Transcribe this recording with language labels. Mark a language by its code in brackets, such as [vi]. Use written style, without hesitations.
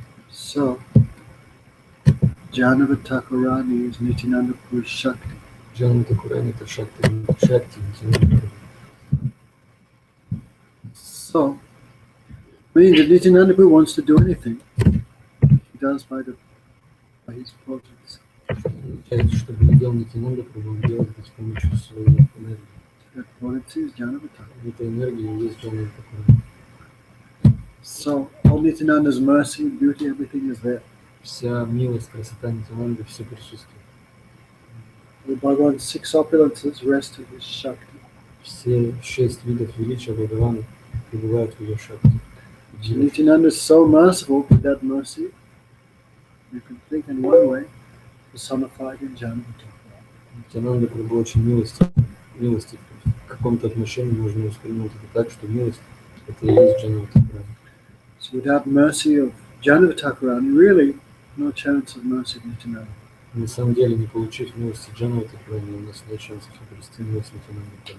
[en] So, Jhanava Thakurani is Nityananda Pur's Shakti. Jhanava Thakurani is Shakti. So, meaning that Nityananda Pur wants to do anything, he does by his projects. [ru] Чтобы не делал Нитянанда Прабху, он делает это с помощью своей энергии. [en] That project is Jhanava Thakurani. [ru] Эта энергия есть Jhanava Thakurani. [en] So, all Nityananda's mercy, beauty, everything is there. [ru] Вся милость, красота Нитянанды, все присутствует. [en] The Bhagavan's 6 opulences rest in his Shakti. [ru] Все 6 видов величия Бхагавана пребывают в ее Шакти. [en] Nityananda is so merciful with that mercy, you can think in one way, personified in Jhanava Thakurani. [ru] Нитянанда Прабху очень милостив. В каком-то отношении можно воспринять это так, что милость – это и есть Jhanava Thakurani. [en] So without mercy of Jhanava Thakurani, really, no chance of mercy of Nityananda. [ru] На самом деле, не получив милости Jhanava Thakurani, у нас нет шансов обрести милость Нитянанды.